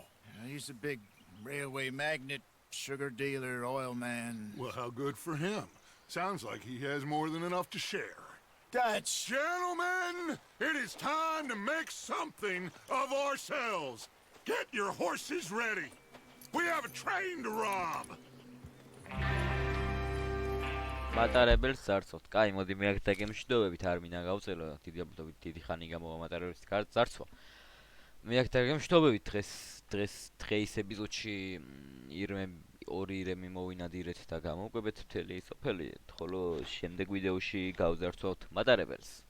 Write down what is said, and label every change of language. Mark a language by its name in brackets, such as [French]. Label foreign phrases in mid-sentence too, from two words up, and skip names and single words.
[English] He's a big railway magnate, sugar dealer, oil man. Well, how good for him. Sounds like he has more than enough to share. Dutch! Gentlemen, it is time to make something of ourselves. Get your horses ready. We have a train to rob. [Georgian] მატარებელს ძარცვოთ. კაი, მოდი მე აქ დაგემშვიდობებით, არ მინდა გავწელო, დიდი ალბათობით დიდი ხანი გამოვა მატარებლის ძარცვა. მე აქ დაგემშვიდობებით დღეს ეპიზოდში ორი ირემი მოვინადირეთ და გამოვკვებეთ მთელი სოფელი, ხოლო შემდეგ ვიდეოში გავძარცვავთ მატარებელს.